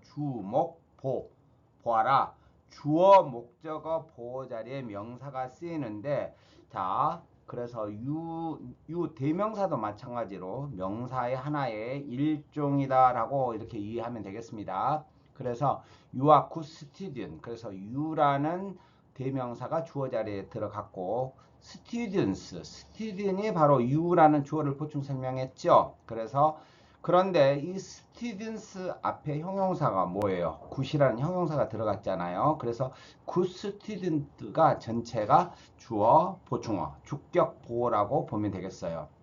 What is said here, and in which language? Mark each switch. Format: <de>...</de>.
<ko>주목, 보. 보아라. 주어, 목적어, 보어 자리에 명사가 쓰이는데, 자, 그래서 유 대명사도 마찬가지로 명사의 하나의 일종이다라고 이렇게 이해하면 되겠습니다. 그래서</ko> <en>you are good student.</en> <ko>그래서 you라는 대명사가 주어 자리에 들어갔고, student이 바로 you라는 주어를 보충 설명했죠. 그래서 그런데 이 students 앞에 형용사가 뭐예요? good이라는 형용사가 들어갔잖아요. 그래서 good student가 전체가 주어, 보충어, 주격 보어라고 보면 되겠어요.</ko>